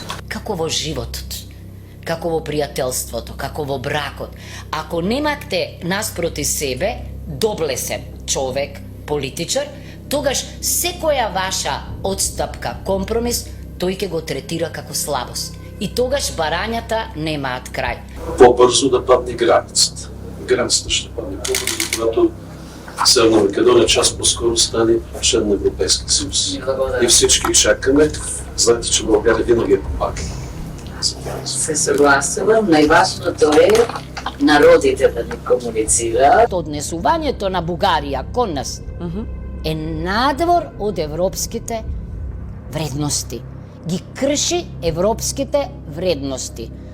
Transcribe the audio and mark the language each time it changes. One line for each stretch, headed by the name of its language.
Macedonian: Како во животот, како во пријателството, како во бракот, ако немате наспроти себе доблесен човек, политичар, тогаш секоја ваша одстапка, компромис, тој ќе го третира како слабост. И тогаш барањата немаат крај. Побрзо да падне границата.
Bulgarian: Границата ще падне побрзо, когато Северна Македонија час поскоро стане член на Европейския съюз. И всички чакаме. Знаете, че България винаги е помага.
Macedonian: Се согласувам, најважното е народите да ни комуницираат. Однесувањето на Бугарија кон нас е надвор од европските вредности. Ги крши европските вредности.